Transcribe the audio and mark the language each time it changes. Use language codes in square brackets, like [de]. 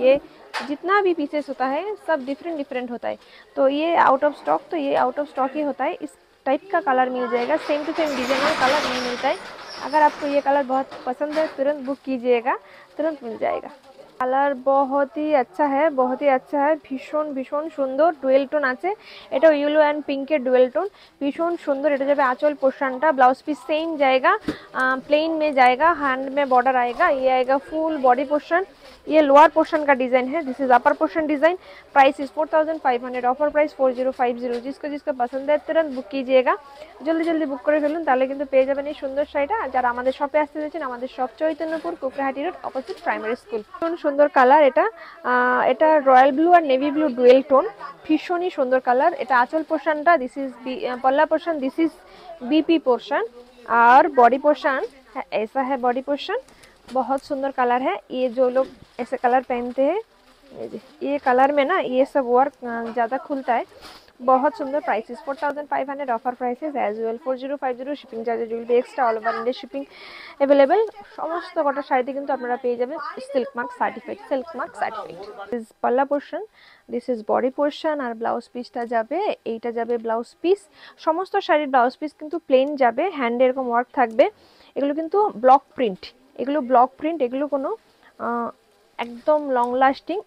[hi] ये जितना भी पीसेस होता है सब डिफरेंट डिफरेंट होता है। तो ये आउट ऑफ स्टॉक, तो ये आउट ऑफ स्टॉक ही होता है। इस टाइप का कलर मिल जाएगा, same to same designer colour नहीं मिलता है। अगर आपको ये कलर बहुत पसंद है तुरंत बुक कीजिएगा, तुरंत मिल जाएगा। কালার बहुत ही अच्छा है, बहुत ही अच्छा है, [bn] ভীষণ ভীষণ সুন্দর। ডুয়েল টোন আছে, এটা ইয়েলো অ্যান্ড পিঙ্কের ডুয়েল টোন, ভীষণ সুন্দর। এটা যাবে [hi] आंचल पोर्शनটা, ब्लाउज पीस सेम जाएगा, प्लेन में जाएगा, हैंड में बॉर्डर आएगा, ये आएगा फुल बॉडी पोर्शन। ये लोअर पोर्शन का डिजाइन है, [en] This is upper portion design. Price is 4500, offer price 4050। [hi] जिसको जिसको पसंद है तुरंत बुक कीजिएगा, जल्दी जल्दी बुक [bn] করে ফেলুন, তাহলে কিন্তু পেয়ে যাবেন এই সুন্দর শাড়িটা। আর যারা আমাদের শপে আসতে চাইছেন, আমাদের shop Chaitanyapur Kukrahati road, opposite primary school. সুন্দর কালার এটা, এটা রয়্যাল ব্লু আর নেভি ব্লু ডুয়েল টোন, ভীষণই সুন্দর কালার। এটা আঁচল পোর্শনটা, [en] this is palla portion, this is BP portion, [hi] और बॉडी पोर्शन ऐसा है। बॉडी पोर्शन बहुत सुंदर कलर है। ये जो लोग ऐसे कलर पहनते हैं, ये कलर में ना ये सब वर्क ज़्यादा खुलता है, बहुत सुंदर। [en] Price is 4500, offer prices as well 4050। Shipping charges will be extra, all over India shipping available. [bn] समस्त कटा शाড়িতে কিন্তু আপনারা পেয়ে যাবেন silk mark certified, silk mark certified. This পাল্লা portion, [en] this is body portion, [bn] আর blouse পিসটা যাবে, এইটা যাবে ব্লাউজ পিস। সমস্ত শাড়ির ব্লাউজ পিস কিন্তু প্লেন যাবে, হ্যান্ডে এরকম ওয়ার্ক থাকবে। এগুলো কিন্তু ব্লক প্রিন্ট, এগুলো ব্লক প্রিন্ট, এগুলো কোনো একদম লং লাস্টিং।